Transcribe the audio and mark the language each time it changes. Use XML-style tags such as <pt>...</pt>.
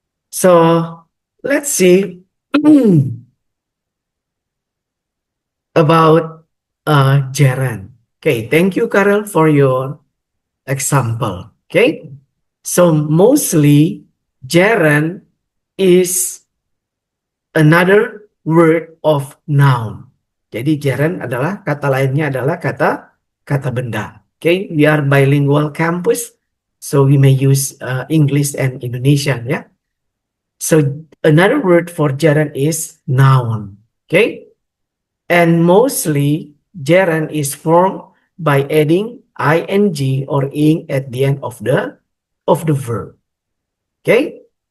<en>So let's see about gerund. Okay, thank you, Karel, for your example. Okay, so mostly gerund is another word of noun.</en> <id>Jadi gerund adalah kata lainnya adalah kata benda.</id> <en>Okay, we are bilingual campus, so we may use English and Indonesian. Yeah. So another word for gerund is noun. Okay, and mostly gerund is formed by adding ing or ing at the end of the verb. Okay.</en>